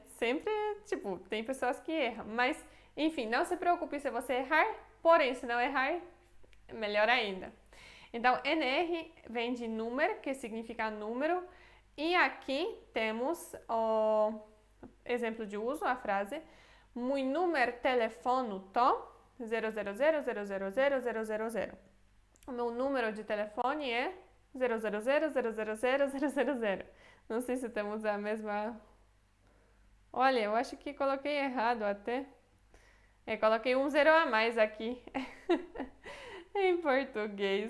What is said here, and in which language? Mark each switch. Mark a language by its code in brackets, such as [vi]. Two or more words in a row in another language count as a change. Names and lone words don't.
[pt] Sempre, tipo, tem pessoas que erram. Mas, enfim, não se preocupe se você errar. Porém, se não errar, melhor ainda. Então, NR vem de número, que significa número. E aqui temos o exemplo de uso, a frase. [pl] Mój numer telefonu to 000000000. [pt] O meu número de telefone é 000000000. Não sei se temos a mesma... Olha, eu acho que coloquei errado até. Coloquei um zero a mais aqui em português.